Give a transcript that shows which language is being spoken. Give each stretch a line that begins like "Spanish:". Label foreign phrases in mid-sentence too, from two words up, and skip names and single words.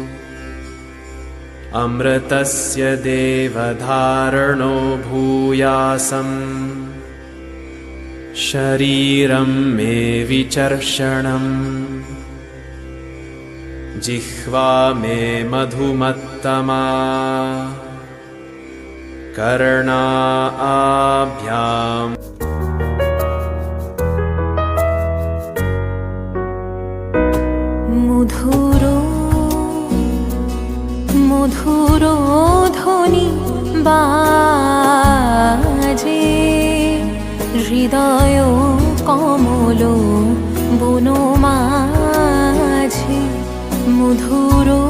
Sanskrit: अमृतस्य देवधारणो भूयासम् शरीरं मे विचर्षणम् जिह्वा मे मधुमत्तमा कर्णाभ्याम्
Bangla: মধুর মধুর ধ্বনি বাজে হৃদয় কমল বনমাঝে মধুর